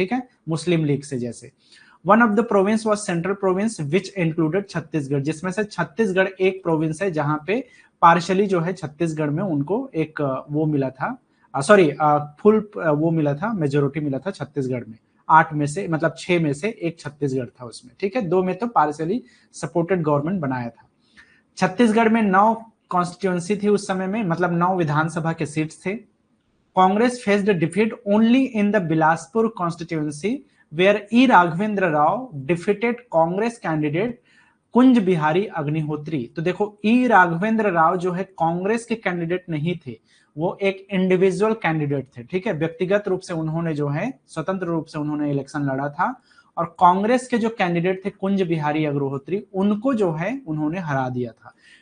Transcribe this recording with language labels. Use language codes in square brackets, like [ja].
[hi] ठीक है, मुस्लिम लीग से जैसे। [en] one of the province was central province which included [hi] Chhattisgarh, जिसमें से छत्तीसगढ़ एक प्रोविंस है जहां पे पार्शियली जो है छत्तीसगढ़ में उनको एक वो मिला था, सॉरी फुल वो मिला था, मेजोरिटी मिला था छत्तीसगढ़ में। 8 में से, मतलब 6 में से एक छत्तीसगढ़ था उसमें। ठीक है, 2 में तो पार्शियली सपोर्टेड गवर्नमेंट बनाया था। छत्तीसगढ़ में 9 कॉन्स्टिट्यूएंसी थी उस समय में, मतलब 9 विधानसभा के सीट्स थे। [en] Congress faced a defeat only in the Bilaspur constituency, where E. Raghavendra Rao defeated Congress candidate Kunj Bihari Agnihotri. [hi] तो देखो, ई राघवेंद्र राव जो है कांग्रेस के कैंडिडेट नहीं थे, वो एक इंडिविजुअल कैंडिडेट थे, ठीक है। व्यक्तिगत रूप से उन्होंने जो है स्वतंत्र रूप से उन्होंने इलेक्शन लड़ा था, और कांग्रेस के जो कैंडिडेट थे कुंज बिहारी अग्निहोत्री, उनको जो है उन्होंने हरा दिया था।